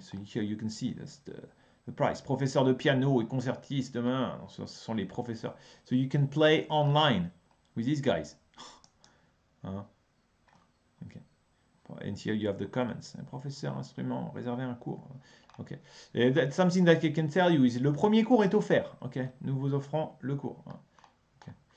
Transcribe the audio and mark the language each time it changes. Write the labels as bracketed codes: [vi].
[en] So here you can see that's the price. [fr] Professeur de piano et concertiste demain. Ce sont les professeurs. [en] So you can play online with these guys. Okay. And here you have the comments. [fr] Un professeur, instrument, réserver un cours. Ok. [en] And that's something that I can tell you is [fr] le premier cours est offert. Ok. Nous vous offrons le cours. Okay.